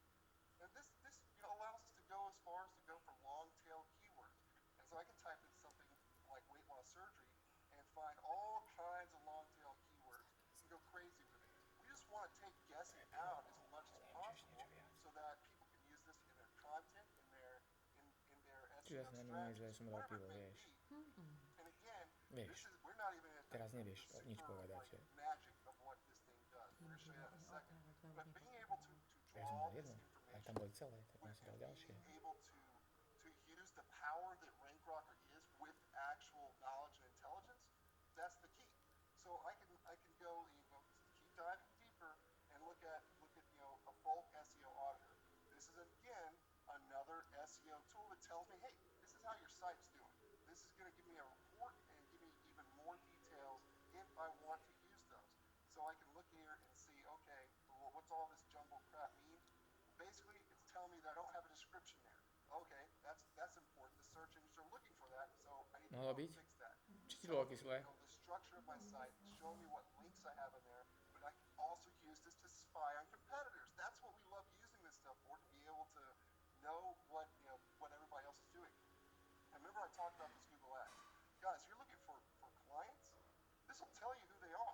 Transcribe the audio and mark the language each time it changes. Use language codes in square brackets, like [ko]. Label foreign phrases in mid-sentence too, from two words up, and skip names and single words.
[en] And this allows us to go as far as to go for long tail keywords. And so I can type in something like weight loss surgery and find all kinds of long tail keywords and go crazy with it. We just want to take guessing out as much as possible so that people can use this in their content, in their [sk] Čiže [en] SEO [sk] ja sa nemôžem, že [en] strategy, [sk] som dal [en] whatever [sk] pivo, [en] it may [sk] vieš. [en] be. And again, [sk] Vieš, [en] we're not even at [sk] teraz [en] the [sk] nevieš [en] super, [sk] nič povedať, že... [en] magic of what this thing does. We're gonna show you that in a second. But being able to [sk] Ja som [en] draw [sk] dal [en] this [sk] jedno, ale tam [en] information [sk] boli celé, tak som si dal ďalšie. [en] being able to use the power that RankRocker is with actual knowledge and intelligence, that's the key. So I can go, keep diving deeper and look at a bulk SEO auditor. This is again another SEO tool that tells me, hey, this is how your site's doing. This is going to give me a report and give me even more details if I want to use those. So I can look here and see, okay, well, what's all this jumbled crap mean? Basically, it's telling me that I don't have a description there. Okay, that's important. The search engines are looking for that, so I need to [sk] Mohlo [en] go [sk] byť? [en] fix that. [sk] Či ti bolo kyslé? [en] The structure of my site, showing me what links I have in there, but I can also use this to spy on competitors. That's what we love using this stuff for, to be able to know what everybody else is doing. And remember I talked about this Google Ads. Guys, you're looking for clients, this will tell you who they are.